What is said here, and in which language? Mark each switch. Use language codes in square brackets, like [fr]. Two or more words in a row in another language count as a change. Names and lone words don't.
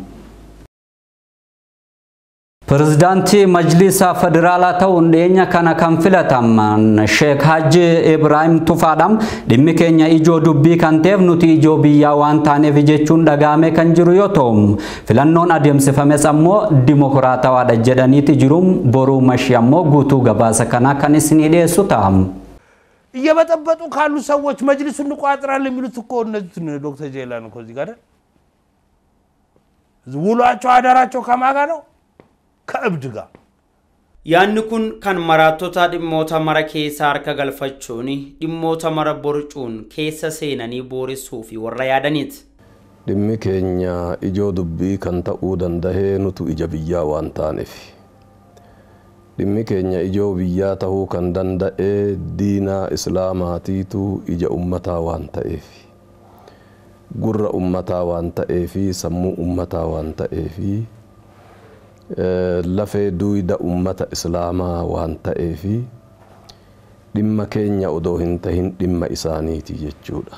[om] Pirezidaantii Majlisa Federaalaa ta'uun dhiyeenya kana kan filataman Sheek Haji Ibrahim Tufaadhaan dhimmi keenya ijoo dubbii kan ta'eef nuti ijoo biyyaa waan taaneef jechuun dhaga'amee kan jiru yoo ta'u filannoon adeemsifames ammoo dimokiraatawaadha jedhaniiti jiruun boruu mashii ammoo guutuu gabaasa kanaa kan isinii dhiyeessu ta'a. [am] እየበጠበጡ ካሉ ሰዎች መጅሊሱን እንቋጥራለን የሚሉት እኮ እነዚህ ዶክተር ጄላን እኮ እዚህ ጋር ውሏቸው አዳራቸው ከማጋ ነው ከእብድ ጋር ያን ኩን [om] kan maraatota dhimmoota mara keessa harka galfachuun dhimmoota mara borcuun keessa seenanii boorissuu fi warra yaadaniit dhimmi keenya ijoo dubbii kan ta'uu danda'ee nutu ija biyyaa waan taaneef dhimmi keenya ijoo biyyaa ta'uu kan danda'e diina islaamaatiitu ija ummataa waan ta'eef gurra ummataa waan ta'eef sammuu ummataa waan ta'eef lafee duwida ummata islaamaa waan ta'eef dhimma keenya odoo hin tahin dhimma isaaniiti jechuudha.